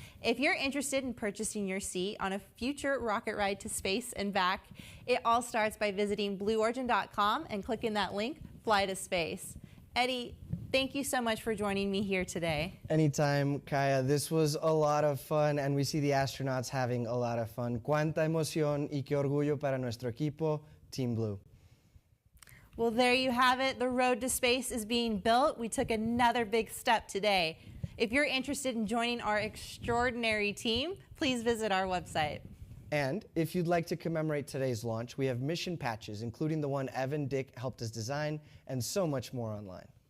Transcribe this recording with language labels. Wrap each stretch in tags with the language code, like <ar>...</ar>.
<en>If you're interested in purchasing your seat on a future rocket ride to space and back, it all starts by visiting blueorigin.com and clicking that link, Fly to Space. Eddie, thank you so much for joining me here today. Anytime, Kaya. This was a lot of fun, and we see the astronauts having a lot of fun.</en> <es>Cuánta emoción y qué orgullo para nuestro equipo, Team Blue.</es> <en>Well, there you have it. The road to space is being built. We took another big step today. If you're interested in joining our extraordinary team, please visit our website. And if you'd like to commemorate today's launch, we have mission patches, including the one Evan Dick helped us design, and so much more online.</en>